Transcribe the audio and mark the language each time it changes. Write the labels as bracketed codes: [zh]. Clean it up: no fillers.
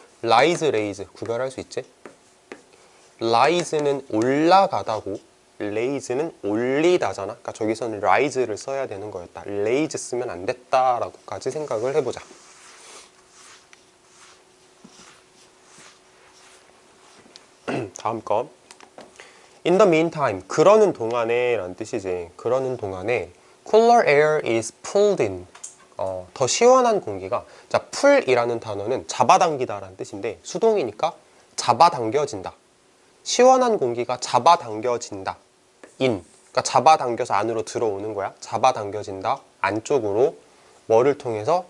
[ko] rise, raise 구별할 수 있지? rise는 올라가다고, raise는 올리다잖아. 그러니까 저기서는 rise를 써야 되는 거였다. raise 쓰면 안 됐다라고까지 생각을 해보자. 다음 거. [en] In the meantime, [ko] 그러는 동안에 라는 뜻이지. 그러는 동안에 [en] cooler air is pulled in. [ko] 더 시원한 공기가, 자, pull이라는 단어는 잡아당기다 라는 뜻인데 수동이니까 잡아당겨진다. 시원한 공기가 잡아당겨진다. in, 그러니까 잡아당겨서 안으로 들어오는 거야. 잡아당겨진다. 안쪽으로. 뭐를 통해서?